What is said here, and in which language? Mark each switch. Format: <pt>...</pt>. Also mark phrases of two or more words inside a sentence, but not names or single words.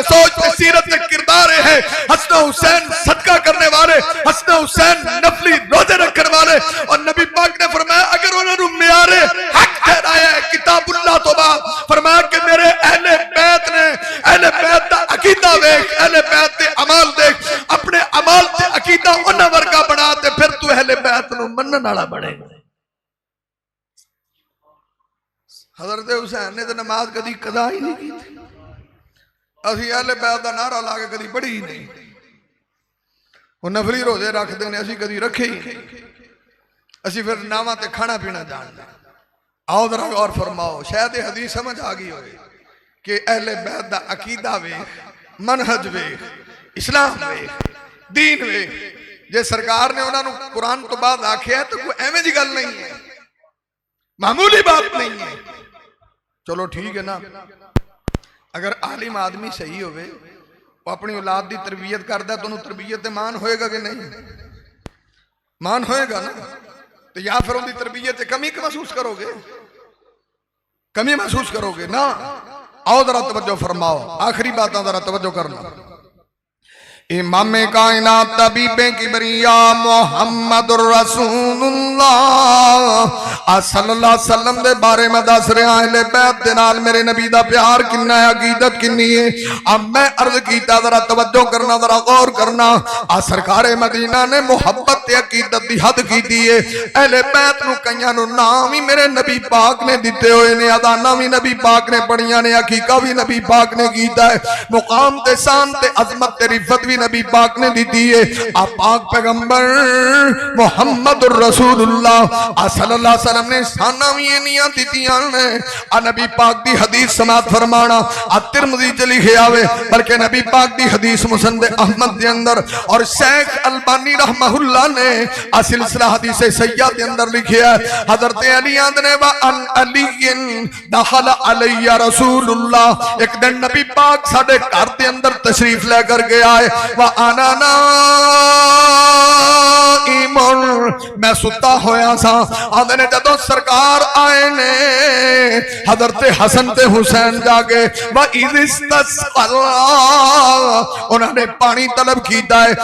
<pa>سوچ تے سیرت تے کردار ہے حسن حسین صدقہ کرنے والے حسن حسین نفلی روزے رکھنے والے اور نبی پاک نے فرمایا اگر انہوں نے معیار حق ٹھہرایا ہے کتاب اللہ تو بعد فرمایا کہ میرے اہل بیت نے اہل بیت دا عقیدہ دیکھ اہل بیت دے عمال دیکھ اپنے عمال تے عقیدہ انہاں ورگا بنا تے پھر تو اہل بیت نو منن والا بنے گا حضرت حسین نے تو نماز کدی قضا ہی نہیں کی تھی اسی اہل بیت دا نعرہ لا کے کدی پڑھی ہی نہیں وہ نفلی روزے رکھ دے نے اسی کدی رکھے ہی نہیں اسی پھر ناواں تے کھانا پینا جان دے آؤ ذرا غور فرماؤ شاید حدیث سمجھ آ گئی ہوئے کہ اہل بیت دا عقیدہ ویکھ منہج ویکھ اسلام ویکھ دین ویکھ جے سرکار نے انہاں نو قرآن تو بعد آکھیا ہے تو کوئی ایویں دی گل نہیں ہے معمولی بات نہیں ہے چلو ٹھیک ہے نا اگر عالم آدمی صحیح ہوئے وہ اپنی اولاد دی تربیت کردا ہے تو انہوں تربیت مان ہوئے گا کہ نہیں مان ہوئے گا نا تو یا پھر ان دی تربیت کمی محسوس کرو گے کمی محسوس کرو گے نا. آؤ ذرا توجہ فرماؤ، آخری بات ذرا توجہ کرنا. امام کائنات طبیب کبریا محمد رسول اللہ</pa> <ar>صلى الله عليه وسلم</ar> <pa>دے بارے میں دس رہا اہل بیت دے نال میرے نبی دا پیار کنا ہے، عقیدت کنی ہے. اب میں عرض کیتا ذرا توجہ کرنا، ذرا غور کرنا. آ سرکار مدینہ نے محبت تے عقیدت دی حد کیتی ہے. اہل بیت نوں کئیاں نوں نام ہی میرے نبی پاک نے دتے ہوئے نے، اذانا بھی نبی پاک نے پڑھیاں نے، عقیقہ بھی نبی پاک نے کیتا ہے. مقام تے شان تے عظمت تے رفعت بھی نبی پاک نے دی ہے. آپ پاک پیغمبر محمد رسول اللہ</pa> <ar>صلى الله عليه وسلم</ar> <pa>نے شانا بھی انیاں دتیاں نے. آ نبی پاک دی حدیث سماعت فرمانا آ ترمذی چ لکھے آوے، بلکہ نبی پاک دی حدیث مسند احمد دے اندر اور شیخ البانی رحمہ اللہ نے آ سلسلہ حدیث سید دے اندر لکھیا ہے. حضرت علی نے</pa> <ar>وعن علي دخل علي رسول الله,</ar> <pa>ایک دن نبی پاک ساڈے گھر دے اندر تشریف لے کر کے آئے.</pa> <ar>وأنا نائم,</ar> <pa>میں ستا ہویا سا. آندے نے جدوں سرکار آئے نے حضرت حسن تے حسین جا کے</pa> <ar>و استسقى,</ar> <pa>انہوں نے پانی طلب کیتا ہے.</pa>